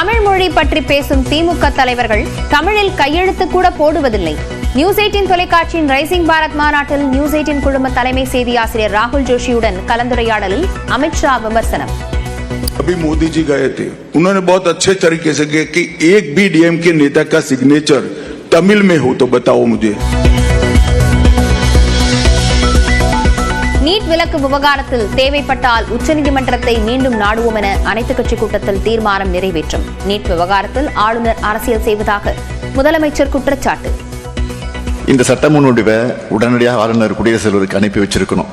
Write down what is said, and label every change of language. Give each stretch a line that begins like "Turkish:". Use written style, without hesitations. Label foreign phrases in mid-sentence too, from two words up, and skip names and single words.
Tamil: மொழி பற்றி பேசும் திமுக தலைவர்கள் தமிழில் கையெழுத்து கூட போடுவதில்லை. நியூஸ் 18 தொலைக்காட்சியின் ரைசிங் பாரத் மாநாட்டில் நியூஸ் 18 குழும தலைமை செய்தி ஆசிரியர் राहुल जोशीயுடன் கலந்துரையாடலில் அமித்ஷா விமர்சனம்.
Hindi: अभी मोदी जी गए थे, उन्होंने बहुत अच्छे तरीके से कहा कि एक भी डीएमके नेता का सिग्नेचर तमिल में हो तो बताओ मुझे.
Tamil: நீட் விலக்கு விவகாரத்தில் தேவைப்பட்டால் உச்சநீதிமன்றத்தை மீண்டும் நாடுவோம் என அனைத்துக் கட்சி கூட்டத்தில் தீர்மானம் நிறைவேற்றும். நீட் விவகாரத்தில் ஆளுநர் அரசியல் செய்வதாக முதலமைச்சர் குற்றச்சாட்டு. இந்த சட்ட முன்வடிவை உடனடியாக ஆளுநர் குடியரசுத் தலைவருக்கு அனுப்பி வச்சிருக்கணும்.